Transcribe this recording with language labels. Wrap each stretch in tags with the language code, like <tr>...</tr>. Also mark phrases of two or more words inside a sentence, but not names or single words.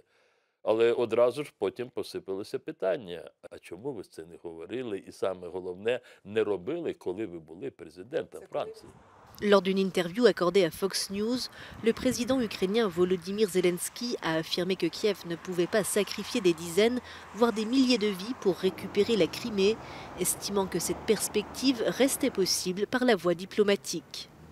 <uk>Але одразу ж потім посипалося питання, а чому ви це не говорили і саме головне, не робили, коли ви були президентом Франції?</uk> <fr>Lors d'une interview accordée à Fox News, le président ukrainien Volodymyr Zelensky a affirmé que Kiev ne pouvait pas sacrifier des dizaines, voire des milliers de vies pour récupérer la Crimée, estimant que cette perspective restait possible par la voie diplomatique.</fr>